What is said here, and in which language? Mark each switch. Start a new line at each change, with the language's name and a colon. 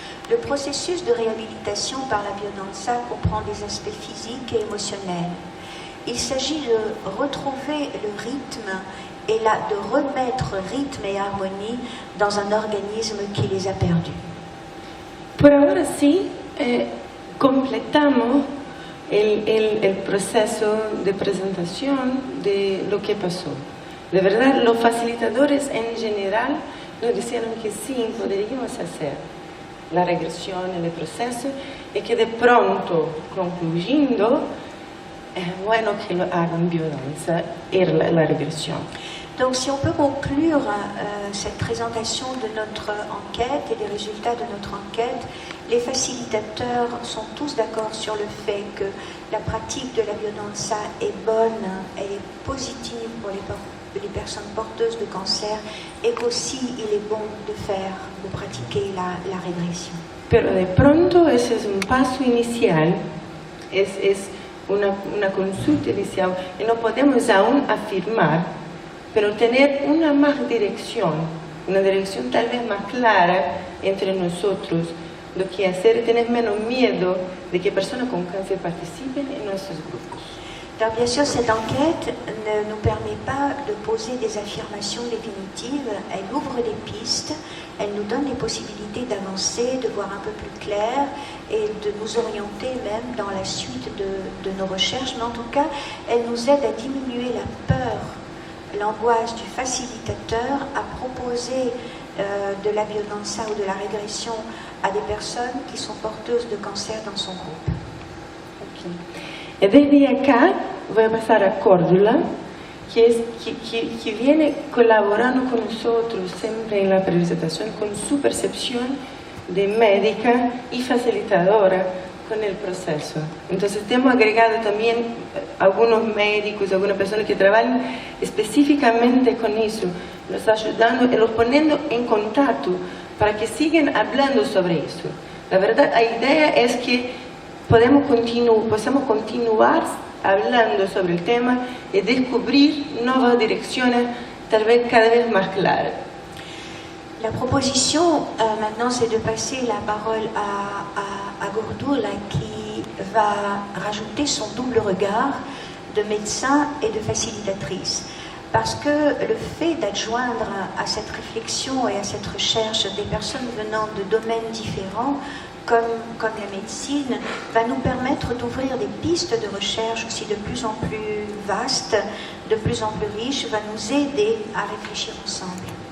French: Le processus de réhabilitation par la biodanza comprend des aspects physiques et émotionnels. Il s'agit de retrouver le rythme et de remettre rythme et harmonie dans un organisme qui les a perdus.
Spanish: Por ahora sí, completamos el proceso de presentación de lo que pasó. De verdad, los facilitadores en general nos dijeron que sí, podríamos hacer la regresión en el proceso y que de pronto, concluyendo, es bueno que lo hagan biodanza y la regresión.
French: Donc si on peut conclure cette présentation de notre enquête et des résultats de notre enquête, les facilitateurs sont tous d'accord sur le fait que la pratique de la biodanza est bonne, elle est positive pour les personnes porteuses de cancer et qu'aussi il est bon de pratiquer la régression. Pero de pronto ese es un paso inicial, es una consulta inicial y no podemos aún afirmar, pero tener una dirección tal vez más clara entre nosotros, lo que hacer es tener menos miedo de que personas con cáncer participen en nuestros grupos. Alors bien sûr, cette enquête ne nous permet pas de poser des affirmations définitives, elle ouvre des pistes, elle nous donne des possibilités d'avancer, de voir un peu plus clair et de nous orienter même dans la suite de nos recherches, mais en tout cas, elle nous aide à diminuer la peur, l'angoisse du facilitateur à proposer de la biodanza ou de la régression à des personnes qui sont porteuses de cancer dans son groupe. Okay.
Spanish: Y desde acá voy a pasar a Córdula, que viene colaborando con nosotros siempre en la presentación con su percepción de médica y facilitadora con el proceso. Entonces hemos agregado también algunos médicos, algunas personas que trabajan específicamente con eso, los ayudando y los poniendo en contacto para que sigan hablando sobre eso. La verdad, la idea es que podamos continuar hablando sobre el tema y descubrir nuevas direcciones, tal vez cada vez más claras.
French: La proposition maintenant, c'est de passer la parole à Gurdur, qui va rajouter son double regard de médecin et de facilitatrice. Parce que le fait d'adjoindre à cette réflexion et à cette recherche des personnes venant de domaines différents, comme la médecine, va nous permettre d'ouvrir des pistes de recherche aussi de plus en plus vastes, de plus en plus riches, va nous aider à réfléchir ensemble.